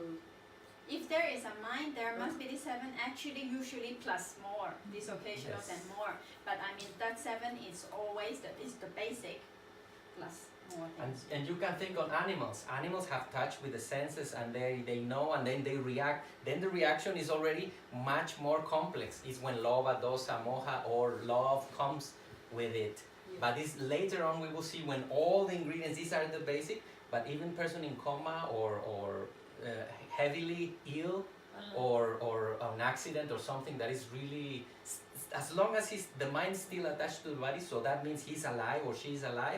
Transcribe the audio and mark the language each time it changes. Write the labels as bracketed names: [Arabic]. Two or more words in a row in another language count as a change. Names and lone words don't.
[English] If there is a mind, there must be the 7, actually usually plus more, these occasionals Yes. and more. But that 7 is always the basic plus more things. And you can think on animals. Animals have touch with the senses and they know and then they react. Then the reaction is already much more complex. It's when [Pali] lobha, dosa, moha [English] or love comes with it. Yeah. But this later on we will see when all the ingredients, these are the basic, but even person in coma or heavily ill or an accident or something that is really, as long as the mind is still attached to the body, so that means he's alive or she's alive,